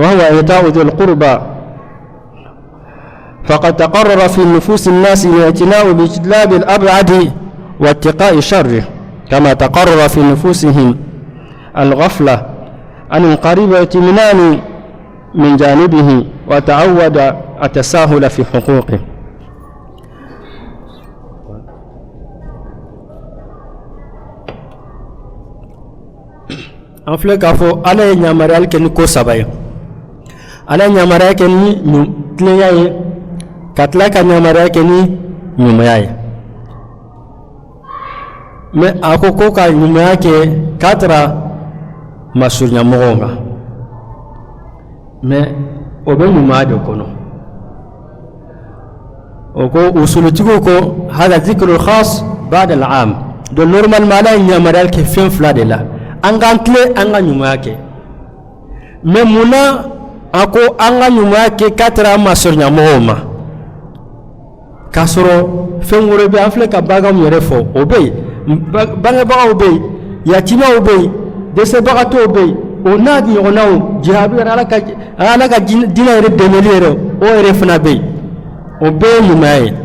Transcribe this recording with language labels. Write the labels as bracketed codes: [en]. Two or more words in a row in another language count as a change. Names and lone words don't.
[ar] وهو إيتاء ذي القربى، فقد تقرر في نفوس الناس الاعتناء باجتناب الأبعد واتقاء شره، كما تقرر في نفوسهم الغفلة عن القريب واطمئنان من جانبه، وتعود التساهل في حقوقه. [bm] an filɛ k'a fɔ ala ye ɲamariyali kɛ ni ko saba ye. ala ye ɲamariya kɛ ni tilenya ye, ka tila ka ɲamariya kɛ ni ɲumanya ye. mais a ko ko ka ɲumanya kɛ k'a taara masuruɲamɔgɔw kan, mais o bɛ ɲumanya de kɔnɔ. o ko usulutigiw ko [ar] هذا ذكر الخاص بعد العام, [fr] donc normalement [bm] ala ye ɲamariyali kɛ fɛn fila de la. an k'an tile an ka ɲumanya kɛ, mais munna a ko an ka ɲumanya kɛ k'a taara masuruɲamɔgɔw ma k'a sɔrɔ fɛn wɛrɛ bɛ an filɛ ka baganw yɛrɛ fɔ o bɛ yen, bangebagaw bɛ yen, yatimaw bɛ yen, dɛsɛbagatɔw bɛ yen, o n'a ɲɔgɔnnaw jihadu yɛrɛ ala ka diinɛ yɛrɛ dɛmɛli yɛrɛ o yɛrɛ fana bɛ yen, o bɛɛ ye ɲumanya ye.